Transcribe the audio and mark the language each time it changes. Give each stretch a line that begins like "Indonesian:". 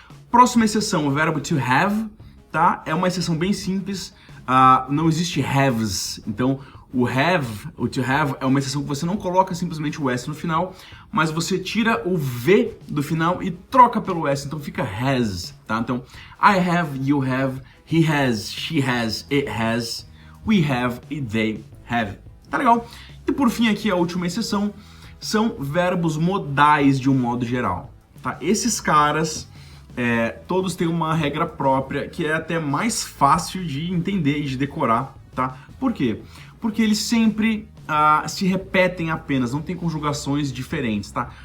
Portuguese: Próxima exceção, o verbo to have, tá? É uma exceção bem simples, não existe haves, então o to have é uma exceção que você não coloca simplesmente o S no final, mas você tira o V do final e troca pelo S, então fica has, tá?
English: Então, I have, you have, he has, she has, it has, we have e they have.
Portuguese: Tá legal? E por fim aqui a última exceção são verbos modais de um modo geral, tá? Esses caras todos têm uma regra própria que é até mais fácil de entender e de decorar, tá? Por quê? Porque eles sempre se repetem apenas, não tem conjugações diferentes, tá?